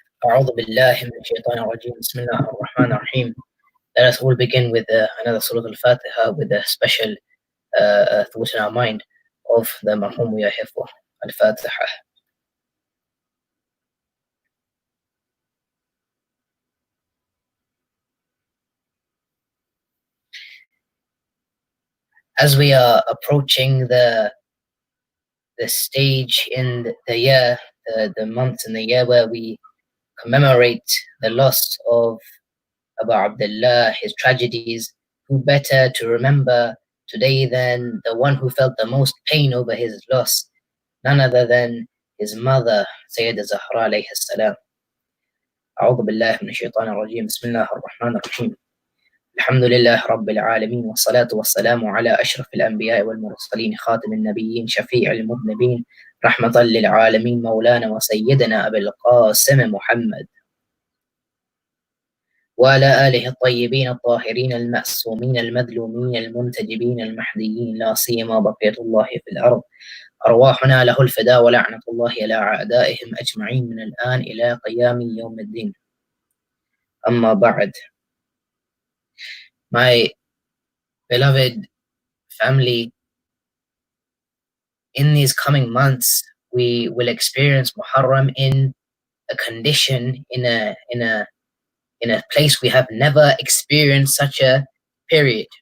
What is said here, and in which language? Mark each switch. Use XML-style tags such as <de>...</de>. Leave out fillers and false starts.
<ar>أعوذ بالله من الشيطان الرجيم بسم الله الرحمن الرحيم.</ar> <en>Let us all begin with another Surah Al-Fatiha with a special thought in our mind of the Marhum Yahifwa Al-Fatiha. As we are approaching the stage in the year, the month in the year where we commemorate the loss of Abu Abdullah, his tragedies, who better to remember today than the one who felt the most pain over his loss, none other than his mother, Sayyidah Zahra alayhi salam.</en> <ar>أعوذ بالله من الشيطان الرجيم بسم الله الرحمن الرحيم. الحمد لله رب العالمين والصلاة والسلام على أشرف الأنبياء والمرسلين خاتم النبيين شفيع المذنبين رحمة للعالمين مولانا وسيدنا أبي القاسم محمد وعلى آله الطيبين الطاهرين المأسومين المذلومين المنتجبين المحديين لا سيما بقية الله في الأرض أرواحنا له الفداء ولعنة الله على أعدائهم أجمعين من الآن إلى قيام يوم الدين. أما بعد.</ar> <en>My beloved family, in these coming months we will experience Muharram in a condition, in a place we have never experienced such a period.</en>